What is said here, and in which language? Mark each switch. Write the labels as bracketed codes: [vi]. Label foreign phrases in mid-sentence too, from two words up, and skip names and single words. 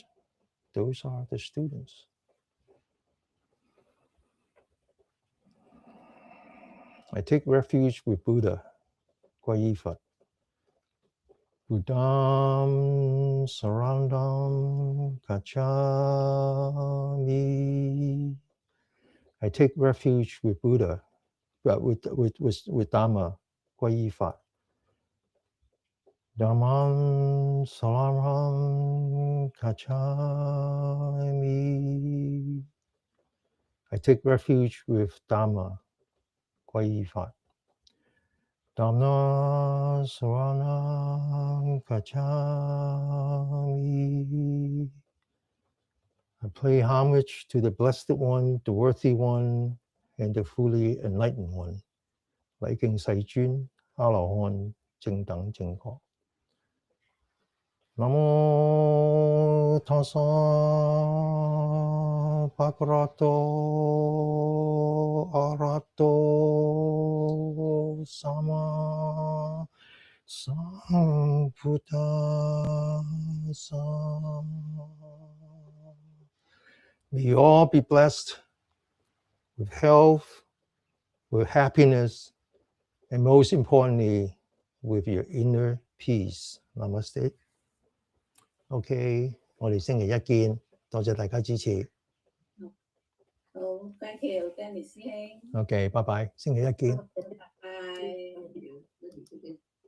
[en] Those are the students. I take refuge with Buddha, Guayifat. [pi] Buddham Sarandam Gacchami. [en] I take refuge with Buddha, with Dharma, [yue] 皈依法。 [pi] Dhammam saranam gacchami. [en] I take refuge with Dharma, [yue] 皈依法。 [pi] Dhamma saranam gacchami. [en] I pay homage to the Blessed One, the Worthy One, and the fully enlightened One. [yue] 禮敬世尊、阿羅漢、正等正覺。 [pi] Namo tassa bhagavato arahato sama sambuddhassa. [en] May you all be blessed with health, with happiness, and most importantly, with your inner peace. Namaste. [yue] OK， 我哋星期一見，多謝大家支持。好 ， [en] thank you， [yue] Danny 師兄。 OK，拜拜，星期一見。拜拜。